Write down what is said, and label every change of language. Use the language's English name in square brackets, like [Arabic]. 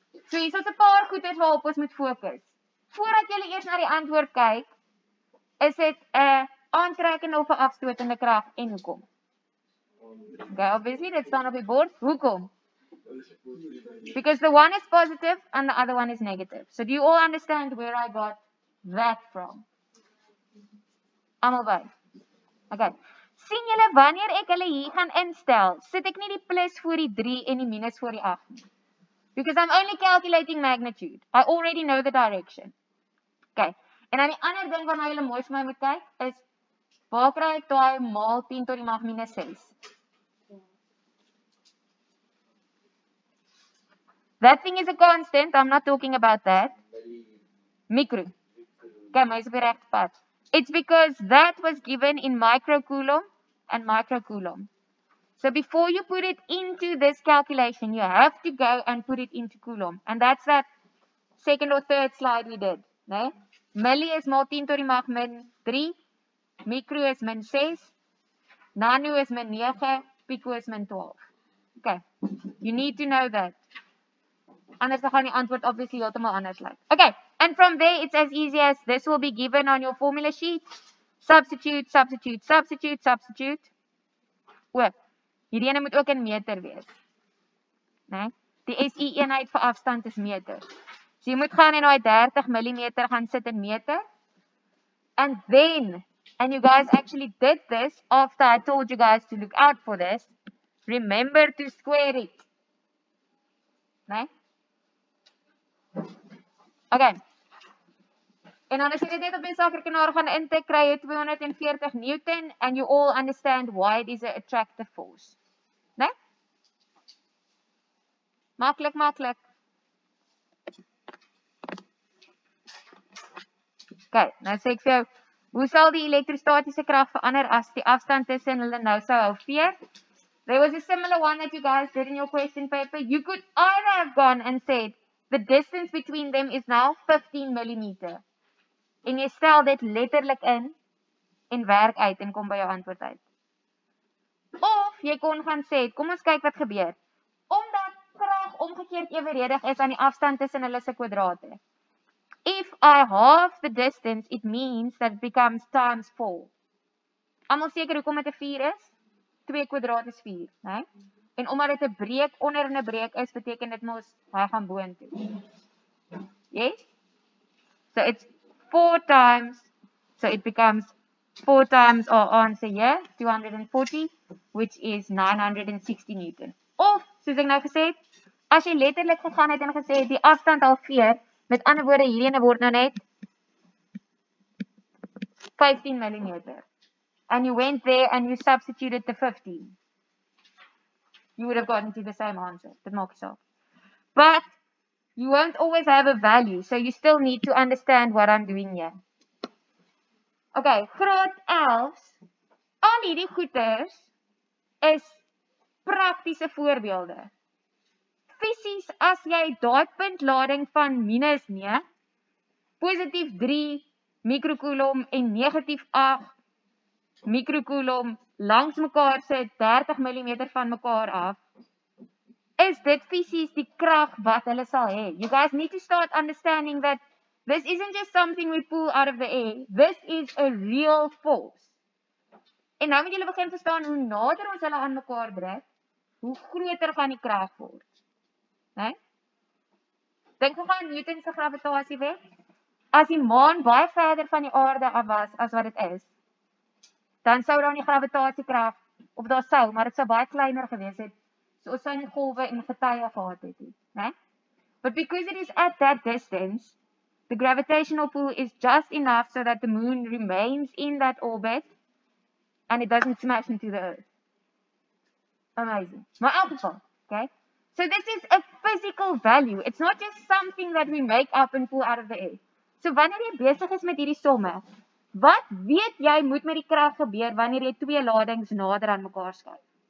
[Afrikaans] So hier is 'n paar goeders waarop ons moet fokus. Voordat jy eers na die antwoord kyk, is dit 'n aantrekkende of 'n afstotende krag en hoekom? Okay, obviously dit staan op die bord. Hoekom? [English] Because the one is positive and the other one is negative. So do you all understand where I got that from? [Afrikaans] Almal by. Okay. Sien julle wanneer ek hulle hier gaan instel, sit ek nie die plus voor die 3 en die minus voor die 8 nie. [English] Because I'm only calculating magnitude. I already know the direction. Okay. [Afrikaans] En dan die ander ding waarna julle mooi vir my moet kyk, is waar kry ek daai maal 10 tot die mag minus 6? [English] That thing is a constant. I'm not talking about that. Micro. [Afrikaans] Okay, maar is op die regte pad. [English] It's because that was given in microcoulomb and microcoulomb. So before you put it into this calculation, you have to go and put it into coulomb. And that's that second or third slide we did. [Afrikaans] Nee? Milli is maal 10 tot die mag min 3. Micro is min 6. Nano is min 9. Pico is min 12. [English] Okay. You need to know that. [Afrikaans] Anders dan gaan die antwoord obviously heeltemal anders lyk. [English] Okay, and from there it's as easy as this will be given on your formula sheet. Substitute, substitute, substitute, substitute. [Afrikaans] Ook. Hierdie ene moet ook in meter wees. Nee? Die SI eenheid vir afstand is meter. So jy moet gaan en daai 30 mm gaan sit in meter. [English] And then, and you guys actually did this after I told you guys to look out for this, remember to square it. [Afrikaans] Nee? Okay. En dan as jy dit op die sakrekenaar gaan intik, kry jy 240 Newton [English] and you all understand why it is an attractive force. [Afrikaans] Nee? Maklik, maklik. Okay, nou sê ek vir jou, hoe sal die elektrostatiese krag verander as die afstand tussen hulle nou sou hou veer? [English] There was a similar one that you guys did in your question paper. You could either have gone and said, the distance between them is now 15 mm. [Afrikaans] En jy stel dit letterlik in en werk uit en kom by jou antwoord uit. Of jy kon gaan sê, kom ons kyk wat gebeur. Omdat krag omgekeerd evenredig is aan die afstand tussen hulle se kwadrate. [English] If I halve the distance, it means that it becomes times 4. [Afrikaans] Almal seker hoekom dit 'n 4 is? 2 kwadraat is 4, né? En omdat dit 'n breek onder 'n breek is, beteken dit mos hy gaan boontoe. [English] Yes? So it's 4 times, so it becomes 4 times our answer here, 240, which is 960 Newton. [Afrikaans] Of, soos ek nou gesê het, as jy letterlik gegaan het en gesê het, die afstand halveer, met ander woorde, hierdie ene word nou net 15 mm. [English] and you went there and you substituted the 15, you would have gotten to the same answer. [Afrikaans] Dit maak nie saak. [English] But you won't always have a value, so you still need to understand what I'm doing here. [Afrikaans] Okay, graad 11, al hierdie goeders is praktiese voorbeelde. Fisies, as jy daai puntlading van -9, positief 3 mikrocoulomb en negatief 8 mikrocoulomb langs mekaar sit 30 mm van mekaar af, is dit fisies die krag wat hulle sal hê. [English] You guys need to start understanding that this isn't just something we pull out of the air. This is a real force. [Afrikaans] En nou moet julle begin verstaan, hoe nader ons hulle aan mekaar druk, hoe groter gaan die krag word. Nee? Dink gou aan Newton se gravitasiewet. As die maan baie verder van die aarde af was as wat dit is, dan sou daar nie gravitasiekrag, of daar sou, maar dit sou baie kleiner gewees het, so ons sou nie golwe en getye gehad het nie, né? [English] But because it is at that distance, the gravitational pull is just enough so that the moon remains in that orbit and it doesn't smash into the earth. Amazing. [Afrikaans] Maar in elk geval, okay? [English] So this is a physical value. It's not just something that we make up and pull out of the air. [Afrikaans] So wanneer jy besig is met hierdie somme, wat weet jy moet met die krag gebeur wanneer jy twee ladings nader aan mekaar skuif?